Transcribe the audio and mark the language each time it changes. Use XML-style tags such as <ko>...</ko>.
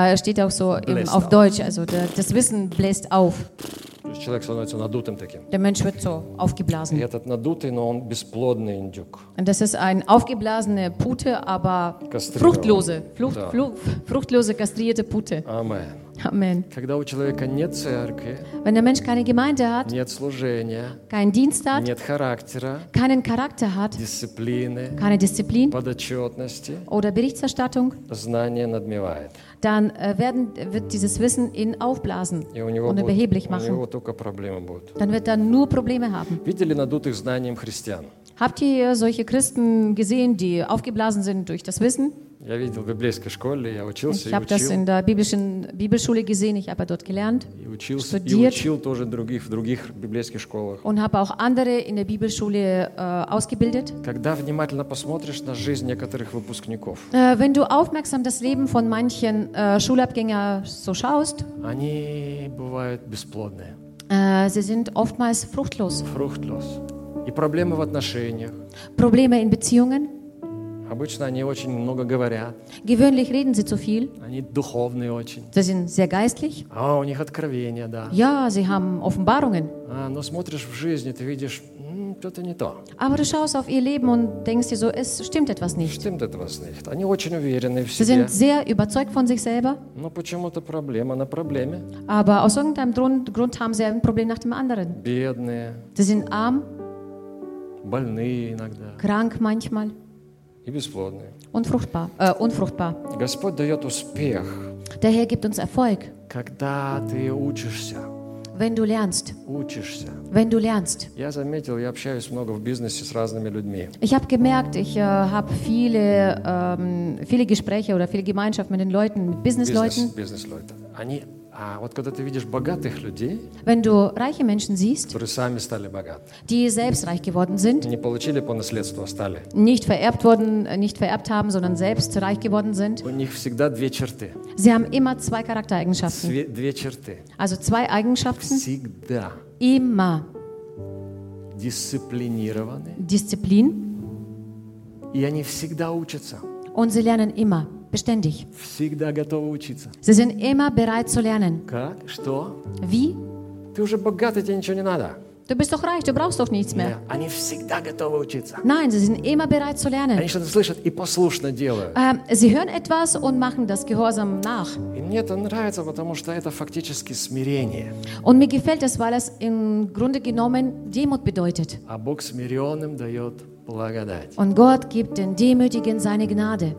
<de>Steht auch so im, auf Deutsch, also das Wissen bläst auf.</de> <ru>Человек становится надутым таким.</ru> <de>Der Mensch wird so aufgeblasen.</de> <ru>И этот надутый, но он бесплодный индюк.</ru> <de>Und das ist ein aufgeblasene Pute, aber fruchtlose kastrierte Pute. Amen. Amen.</de> <ru>Когда у человека нет церкви,</ru> <de>wenn der Mensch keine Gemeinde hat,</de> <ru>нет служения,</ru> <de>keinen Dienst hat,</de> <ru>нет характера,</ru> <de>keinen Charakter hat,</de> <ru>дисциплины,</ru> <de>keine Disziplin,</de> <ru>подотчетности,</ru> <de>oder Berichterstattung,</de> <ru>знание надмевает.</ru> <de>Dann wird dieses Wissen ihn aufblasen und</de> <ru>будет,</ru> <de>überheblich machen.</de> <ru>У него только проблемы будут.</ru> <de>Dann wird er nur Probleme haben.</de> <ru>Видели надутых знанием христиан?</ru> <de>Habt ihr solche Christen gesehen, die aufgeblasen sind durch das Wissen?</de> <ru>Я видел в библейской школе, я учился и учил.</ru> <de>Ich habe das in der biblischen Bibelschule gesehen, ich habe dort gelernt.</de> <ru>И учился,</ru> <de>studiert,</de> <ru>и учил тоже других в других библейских школах.</ru> <de>Und habe auch andere in der Bibelschule ausgebildet.</de> <ru>Когда внимательно посмотришь на жизнь некоторых выпускников.</ru> <de>Wenn du aufmerksam das Leben von manchen Schulabgänger so schaust.</de> <ru>Они бывают бесплодные.</ru> <de>Sie sind oftmals fruchtlos. Fruchtlos.</de> <ru>И проблемы в отношениях.</ru> <de>Probleme in Beziehungen.</de> <ru>Обычно они очень много говорят.</ru> <de>Gewöhnlich reden sie zu viel.</de> <ru>Они духовные очень.</ru> <de>Sie sind sehr geistlich.</de> <ru>А, у них откровения, да.</ru> <de>Ja, sie haben Offenbarungen.</de> <ru>А, но смотришь в жизни, ты видишь, что-то не то.</ru> <de>Aber du schaust auf ihr Leben und denkst dir so, es stimmt etwas nicht. Stimmt etwas nicht.</de> <ru>Они очень уверены в себе.</ru> <de>Sie sind sehr überzeugt von sich selber.</de> <ru>Но почему-то проблема на проблеме.</ru> <de>Aber aus irgendeinem Grund haben sie ein Problem nach dem anderen.</de> <ru>Бедные.</ru> <de>Sie sind arm.</de> <ru>больные иногда.</ru> <de>Krank manchmal.</de> <ru>И бесплодные.</ru> <de>Unfruchtbar.</de> <ru>Господь дает успех.</ru> <de>Der Herr gibt uns Erfolg.</de> <ru>Когда ты учишься.</ru> <de>Wenn du lernst.</de> <ru>Учишься.</ru> <de>Wenn du lernst.</de> <ru>Я заметил, я общаюсь много в бизнесе с разными людьми.</ru> <de>Ich habe gemerkt, ich habe viele Gespräche oder viele Gemeinschaft mit den Leuten, mit Businessleuten. Businessleute.</de> <ru>Они А вот когда ты видишь богатых людей,</ru> <de>wenn du reiche Menschen siehst,</de> <ru>которые сами стали богаты,</ru> <de>die selbst reich geworden sind,</de> <ru>не получили по наследству, а стали,</ru> <de>nicht vererbt haben, sondern selbst reich geworden sind,</de> <ru>у них всегда две черты,</ru> <de>sie haben immer zwei Charaktereigenschaften,</de> <ru>две черты,</ru> <de>also zwei Eigenschaften,</de> <ru>всегда,</ru> <de>immer,</de> <ru>дисциплинированы,</ru> <de>Disziplin,</de> <ru>и они всегда учатся,</ru> <de>und sie lernen immer. Beständig.</de> <ru>Всегда готовы учиться.</ru> <de>Sie sind immer bereit zu lernen.</de> <ru>Как? Что?</ru> <de>Wie?</de> <ru>Ты уже богатый, тебе ничего не надо.</ru> <de>Du bist doch reich, du brauchst doch nichts mehr.</de> <ru>Nee, они всегда готовы учиться.</ru> <de>Nein, sie sind immer bereit zu lernen.</de> <ru>Они что-то слышат и послушно делают.</ru> <de>Sie hören etwas und machen das gehorsam nach.</de> <ru>И мне это нравится, потому что это фактически смирение.</ru> <de>Und mir gefällt das, weil es im Grunde genommen Demut bedeutet.</de> <ru>А Бог смиренным дает благодать.</ru> <de>Und Gott gibt den Demütigen seine Gnade.</de>